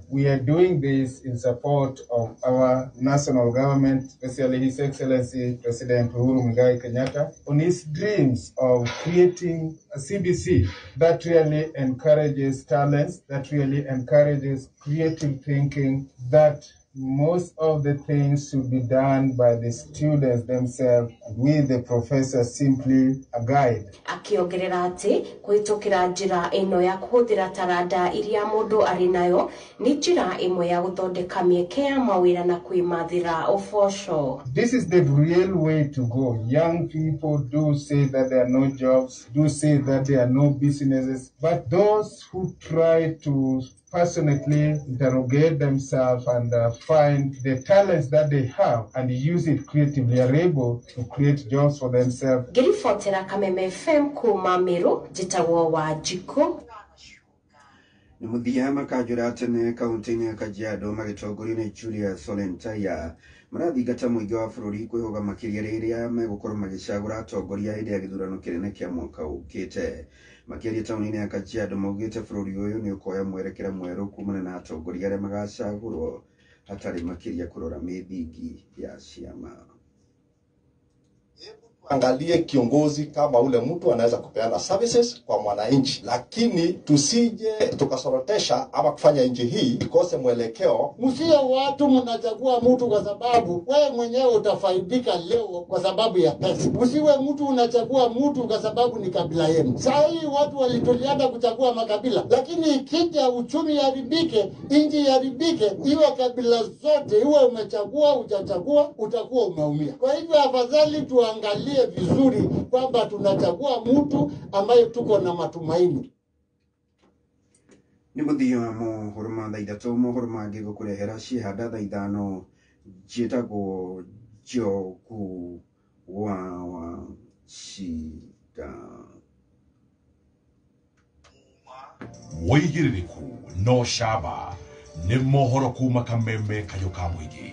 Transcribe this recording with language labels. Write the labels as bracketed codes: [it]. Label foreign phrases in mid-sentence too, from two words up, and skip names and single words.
[en] We are doing this in support of our national government, especially His Excellency President Uhuru Muigai Kenyatta, on his dreams of creating a CBC that really encourages talents, that really encourages creative thinking, that most of the things should be done by the students themselves, with the professor simply a guide. [ki] Akiongerera ati kuhitukira njira ino ya kuhuthira taranda iria mundu ari nayo ni njira imwe ya guthondeka mieke ya mawira na kwimathira ufosho. [en] This is the real way to go. Young people do say that there are no jobs, do say that there are no businesses, but those who try to passionately interrogate themselves and find the talents that they have and use it creatively are able to create jobs for themselves. [ki] Girifotera Kameme FM kuma Meru, jitagwo wa Jiko. Nĩ mũthia makajũra tene kaunti-inĩ ya Kajiado magĩtongorio nĩ Julius Solentaya marathingata mũingĩ wa bũrũri kwĩhoga makĩria rĩrĩa megũkorwo magĩcagũra atongoria hĩndĩ ya gĩthurano kĩnene kĩa mwaka ũkĩte. Makĩria taũni-inĩ ya Kajiado maugĩte bũrũri ũyũ nĩ ũkoya mwerekera mwerũ kumana na atongoria arĩa magacagũrwo hatarĩ makĩria kũrora mĩthingi ya ciama. [sw] Angalie kiongozi kama ule mtu anaweza kupeana services kwa mwananchi, lakini tusije tukasorotesha ama kufanya nchi hii ikose mwelekeo. Msio watu mnachagua mtu kwa sababu wewe mwenyewe utafaidika leo kwa sababu ya pesa. Usiwe mtu unachagua mtu kwa sababu ni kabila yenu. Sasa hii watu walitulianda kuchagua makabila, lakini ikija uchumi haribike, nchi haribike, iwe kabila zote, iwe umechagua hujachagua, utakuwa umeumia. Kwa hivyo afadhali tuangalie vizuri kwamba tunachagua mtu ambaye tuko na matumaini. [ki] Nĩ mũthia wa mohoro ma thaa ithatũ mohoro mangĩ gũkũrehera ciĩhanda thaa ithano njĩtagwo Njogu wa Shida. Wĩigĩrĩrĩku no camba nĩ mohoro kuma Kameme kayũ ka mũingĩ.